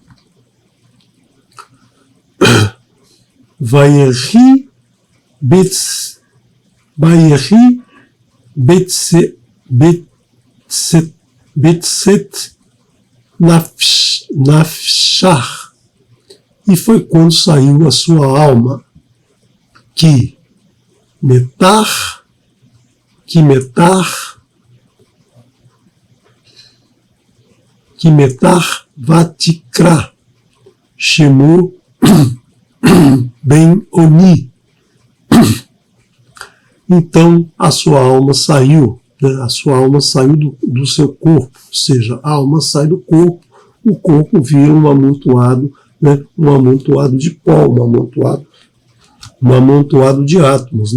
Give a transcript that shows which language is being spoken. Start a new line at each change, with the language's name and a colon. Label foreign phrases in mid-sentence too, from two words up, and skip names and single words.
Hebrew: ויהי בצאת נפשה.
Portuguese: E foi quando saiu a sua alma, que
Hebrew: מתה ותקרא שמו בן אוני.
Portuguese: Então a sua alma saiu, né? A sua alma saiu do seu corpo, ou seja, a alma sai do corpo o corpo vira um amontoado, né, um amontoado de pó, um amontoado de átomos.